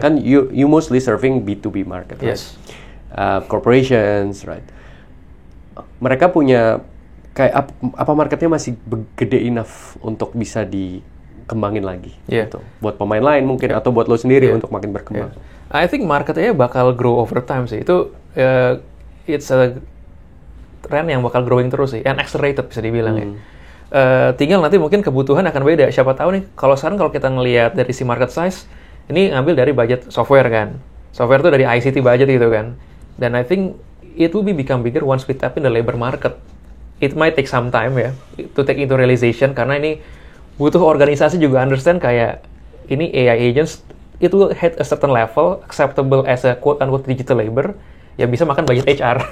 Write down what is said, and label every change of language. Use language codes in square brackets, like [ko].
[id] Kan [en] you mostly serving B2B market, right? Yes. Corporations, right? [id] Mereka punya kayak apa marketnya masih gede enough untuk bisa dikembangin lagi, gitu. Buat pemain lain mungkin atau buat lo sendiri untuk makin berkembang. [en] I think [id] marketnya bakal [en] grow over time sih. Itu it's a trend [id] yang bakal [en] growing [id] terus sih, [en] and accelerated [id] bisa dibilang ya. Tinggal nanti mungkin kebutuhan akan beda. Siapa tahu nih, kalau kita ngelihat dari si market size, ini ngambil dari budget software kan. Software itu dari ICT budget gitu kan. Dan [en] I think it will become bigger once we tap in the labor market. It might take some time ya, to take into realization, [id] karena ini butuh organisasi juga [en] understand kayak, ini AI agents, it will hit a certain level, acceptable as a quote-unquote digital labor, [id] ya bisa makan budget HR.